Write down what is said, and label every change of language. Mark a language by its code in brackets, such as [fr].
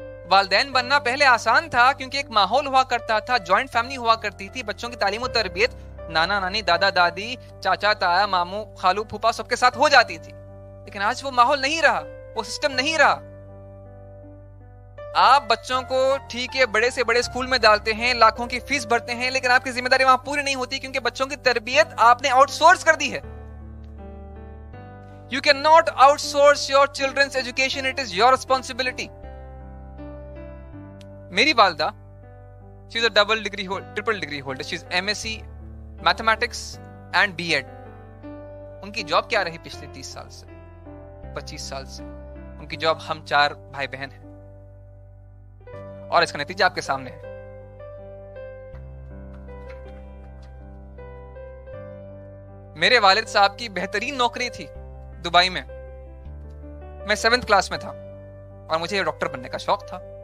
[ur] والدین بننا پہلے آسان تھا کیونکہ ایک ماحول ہوا کرتا تھا، جوائنٹ فیملی ہوا کرتی تھی، بچوں کی تعلیم و تربیت نانا نانی، دادا دادی، چاچا تایا، ماموں، خالو، پھوپھا سب کے ساتھ ہو جاتی تھی. لیکن آج وہ ماحول نہیں رہا، وہ سسٹم نہیں رہا. آپ بچوں کو ٹھیک ہے بڑے سے بڑے اسکول میں ڈالتے ہیں، لاکھوں کی فیس بھرتے ہیں، لیکن آپ کی ذمہ داری وہاں پوری نہیں ہوتی کیونکہ بچوں کی تربیت آپ نے آؤٹ سورس کر دی ہے. [en] You cannot outsource your children's education, it is your responsibility. [ur] میری والدہ [en] she is a triple degree holder. She is MSc Mathematics and B.Ed. [ur] ان کی جاب کیا رہی پچھلے 30 سال سے 25 سال سے؟ ان کی جاب ہم 4 بھائی بہن ہیں، اور اس کا نتیجہ آپ کے سامنے ہے. میرے والد صاحب کی بہترین نوکری تھی دبئی میں. میں 7th کلاس میں تھا اور مجھے ڈاکٹر بننے کا شوق تھا.